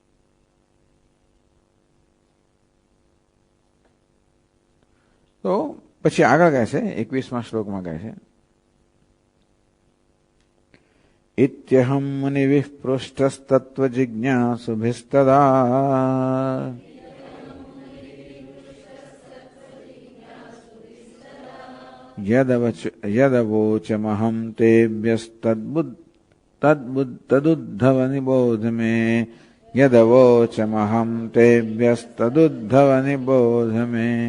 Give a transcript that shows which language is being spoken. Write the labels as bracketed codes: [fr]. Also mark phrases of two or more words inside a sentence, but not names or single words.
[gu] તો પછી આગળ કહે છે 21મા શ્લોકમાં કહે છે [sa] इत्यहं मुनिभिः पृष्टस्तत्त्वजिज्ञासुभिस्तदा यदवोचमहं तेभ्यस्तदुद्धव मे यदवोचमहं तेभ्यस्तदुद्धव मे